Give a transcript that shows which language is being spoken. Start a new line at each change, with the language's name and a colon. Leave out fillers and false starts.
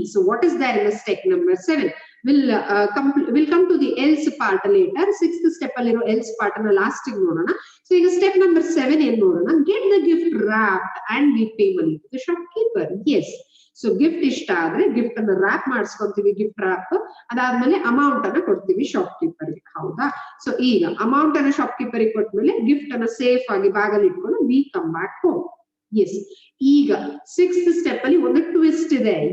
English: So what is there in the step number 7? We'll come to the else part later.
Kannada: Sixth step ಅಲ್ಲಿರೋ else part ಅನ್ನ last ಗೆ ನೋಡೋಣ.
English: So
Kannada: ಈಗ step number 7 ಏನ್ ನೋಡೋಣ,
English: get the gift wrapped and we pay money to the shopkeeper.
Kannada: Yes, so gift ಇಷ್ಟ ಆದ್ರೆ gift ಅನ್ನ ರ್ಯಾಪ್ ಮಾಡಿಸ್ಕೊಂತೀವಿ, ಗಿಫ್ಟ್ ರ್ಯಾಪ್. ಅದಾದ್ಮೇಲೆ ಅಮೌಂಟ್ ಅನ್ನ ಕೊಡ್ತೀವಿ ಶಾಪ್ ಕೀಪರ್ಗೆ, ಹೌದಾ. ಸೊ ಈಗ ಅಮೌಂಟ್ ಅನ್ನ ಶಾಪ್ ಕೀಪರ್ಗೆ ಕೊಟ್ಮೇಲೆ ಗಿಫ್ಟ್ ಅನ್ನ ಸೇಫ್ ಆಗಿ ಬ್ಯಾಗ್ ಅಲ್ಲಿ ಇಟ್ಕೊಂಡು
English: We come back home.
Kannada: S, ಈಗ ಸಿಕ್ಸ್ತ್ ಸ್ಟೆಪ್ ಅಲ್ಲಿ ಒಂದು ಟ್ವಿಸ್ಟ್ ಇದೆ.